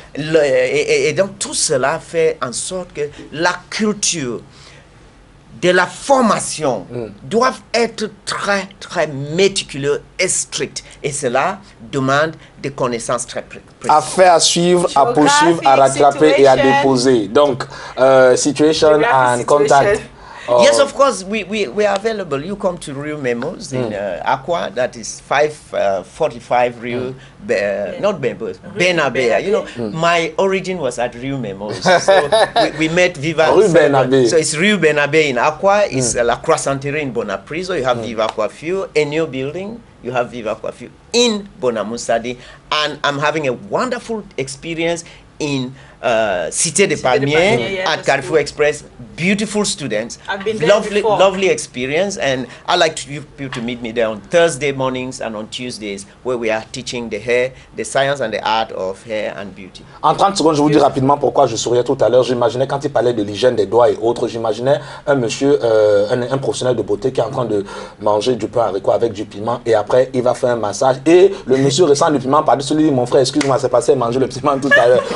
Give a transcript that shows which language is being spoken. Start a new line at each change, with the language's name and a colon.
French: Et donc tout cela fait en sorte que la culture de la formation doivent être très, très méticuleux et stricts. Et cela demande des connaissances très précises. Affaire à suivre, à poursuivre, à rattraper et à déposer.
English: Donc, situation and contact. Yes, of course, we are available. You come to Rio Memos in Aqua, that is 545 Rio, not Bembos, Benabea. You know, my origin was at Rio Memos. So we met Viva. So it's Rio Benabea in Aqua, it's La Croissanterie in Bonapriso, you have Viva Coiffure, a new building. You have Viva Coiffure in Bonamusadi, and I'm having a wonderful experience in Cité des Palmiers at Carrefour Express. Beautiful students, lovely experience, and I like you to meet me there on Thursday mornings and on Tuesdays, where we are teaching the hair, the science and the art of hair and beauty.
French: En 30 secondes, je vous dis rapidement pourquoi je souriais tout à l'heure. J'imaginais quand il parlait de l'hygiène des doigts et autres, j'imaginais un monsieur, un professionnel de beauté qui est en train de manger du pain haricot avec du piment et après il va faire un massage et le monsieur ressent du piment par-dessus lui, mon frère, excuse-moi, c'est passé manger le piment tout à l'heure.